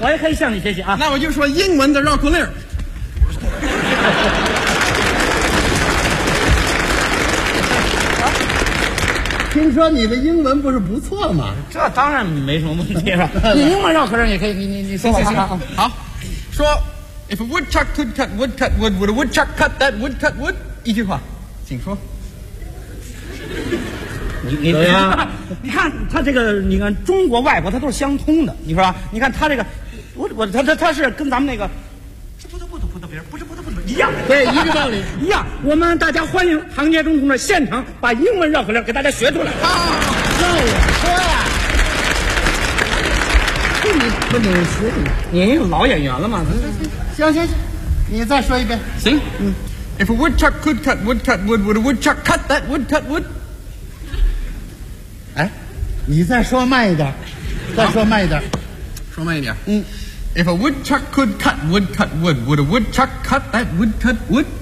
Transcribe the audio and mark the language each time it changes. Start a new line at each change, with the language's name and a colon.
Chinese: 我也可以向你学习啊。那我就说英文的绕口令。听说你的英文不是不错吗？这当然没什么问题了。你英文绕口令也可以，你说吧。好，说
English: ，If a woodchuck could cut wood, cut wood, would a woodchuck cut that wood, cut wood？
Chinese: 一句话，请说。你怎么样？你看他这个，你看中国外国他都是相通的，你说吧。你看他这个，他是跟咱们那个，一样，对，一个道理，一样。我们大家欢迎唐杰忠同志现场把英文绕口令给大家学出来。好，让我说呀、啊，你不能说，你有老演员了吗？行，你再说一遍。行，嗯
English: ，If a woodchuck could cut wood, cut wood, would a woodchuck cut that wood, cut wood？
Chinese: 哎，你再说慢一点，再说慢一点，说慢一点，嗯。
English: If a woodchuck could cut wood, cut wood, would a woodchuck cut that wood, cut wood?